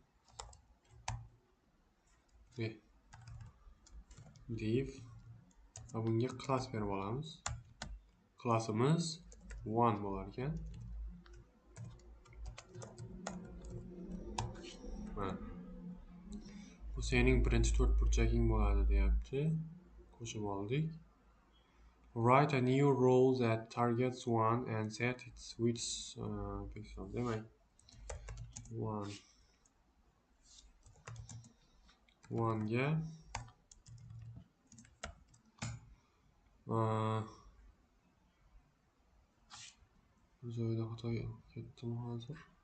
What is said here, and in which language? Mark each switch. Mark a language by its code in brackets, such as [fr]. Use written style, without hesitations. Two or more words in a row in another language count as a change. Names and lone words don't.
[uz] Div va bunga class berib olamiz. Classimiz one bo'lar ekan. Bu Bu sening birinchi to'rtburchaging bo'ladi deyapti. Qo'shib oldik. [en] Write a new row that targets 1 and set its width pixel. [uz] Demak, 1 ga bu joyda xato ketdim hozir.